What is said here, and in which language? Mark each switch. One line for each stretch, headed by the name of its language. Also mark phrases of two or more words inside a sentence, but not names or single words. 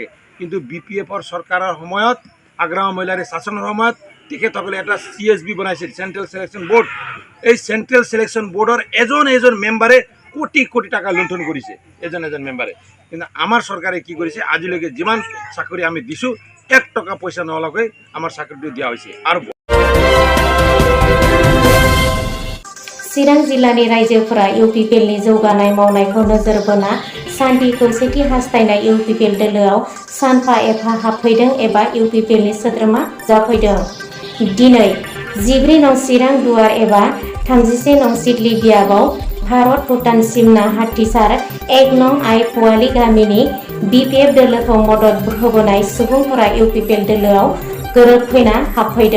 Assamese: কিন্তু BPFৰ চৰকাৰৰ সময়ত আগ্ৰাম মহিলাৰী শাসনৰ সময়ত তেখেতসকলে এটা CSB বনাইছিল চেন্ট্ৰেল সিলেকশন বোর্ড। এই চেন্ট্ৰেল সিলেকশন বোর্ডৰ এজন মেম্বাৰে কোটি কোটি টাকা লুণ্ঠন কৰিছে এজন মেম্বাৰে। কিন্তু আমাৰ চৰকাৰে কি কৰিছে, আজিলৈকে যিমান চাকৰি আমি দিছোঁ 1 টকা পইচা নলগাকৈ আমাৰ চাকৰিটো দিয়া হৈছে। আৰু
Bodo: चिरां जिल्लानि रायजोफोरा UPPLनि जौगानाय मावनायखौ नोजोर बोना सान्थि खौसेथि हास्थायनाय UPPL दोलोआव सानफा एफा हाबफैदों एबा UPPLनि सोद्रोमा जाफैदों। दिनै 14 नं चिरां दुवार एबा 31 नं सिडली बियाबाव भारत भुटान सिमना हाथिसार 1 नं आइ पुवाली गामिनि BPF दोलोखौ मदद होबोनाय सुबुंफोरा UPPL दोलोआव गोरोबफैना हाबफैदों।